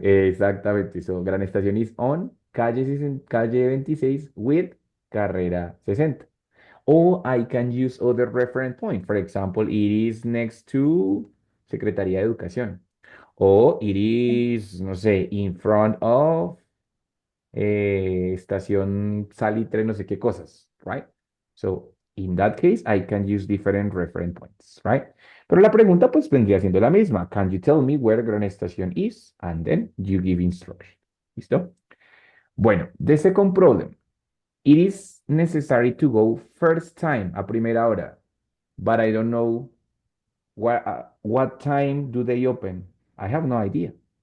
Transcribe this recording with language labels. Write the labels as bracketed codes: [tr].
[es] exactamente. [en] So, Gran Estación is on calle 26 with carrera 60. Or I can use other reference point. For example, it is next to Secretaría de Educación. O it is, [es] no sé, [en] in front of estación salitre, [es] no sé qué cosas, [en] right? So, in that case, I can use different reference points, right? [es] Pero la pregunta pues vendría siendo la misma. [en] Can you tell me where Gran Estación is? And then you give instruction. [es] ¿Listo? Bueno, [en] the second problem. It is necessary to go first time, [es] a primera hora, [en] but I don't know what time do they open. I have no idea.